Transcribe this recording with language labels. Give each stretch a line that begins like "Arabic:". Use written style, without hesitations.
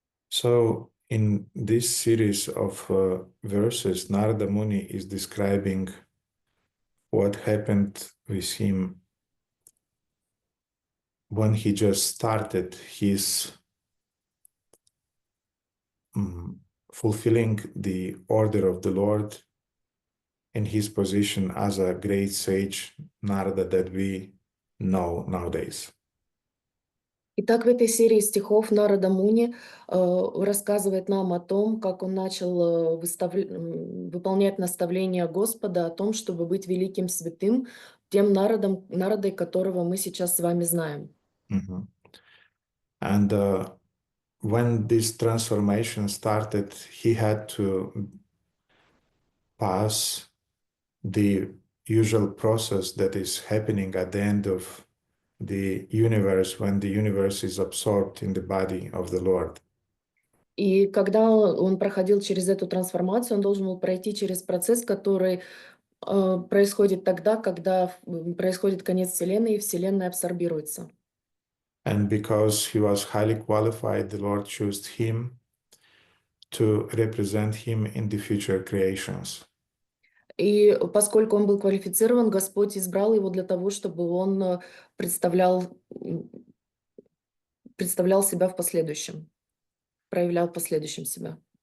English: So, in this series of verses, Narada Muni is describing what happened with him when he just started his fulfilling the order of the Lord in his position as a great sage Narada that we know nowadays.
Russian: Итак, в этой серии стихов Нарада Муни рассказывает нам о том, как он начал выполнять наставления Господа о том, чтобы быть великим святым, тем Нарадой, которого мы сейчас с вами знаем.
English: And when this transformation started, he had to pass the usual process that is happening at the end of the universe when the universe is absorbed in the body of the Lord.
Russian: И когда он проходил через эту трансформацию, он должен был пройти через процесс, который происходит тогда, когда происходит конец Вселенной, и Вселенная абсорбируется.
English: And because he was highly qualified, the Lord chose him to represent him in the future creations.
Russian: И поскольку он был квалифицирован, Господь избрал его для того, чтобы он представлял представлял себя в последующем, проявлял в последующем себя.